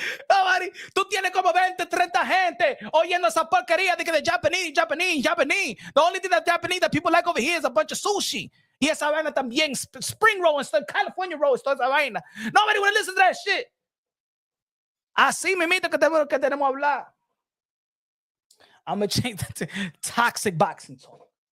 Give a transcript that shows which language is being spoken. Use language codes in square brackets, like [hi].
[en] Nobody, [es] tú tienes como 20, 30 gente oyendo esa porquería de que de Japanese. [en] The only thing that Japanese that people like over here is a bunch of sushi. [es] Y esa vaina también, [en] spring roll and stuff, [es] California roll, toda esa vaina. [en] Nobody want to listen to that shit. [es] Así mimito que tenemos hablar. [en] I'm going to change that to toxic boxing talk.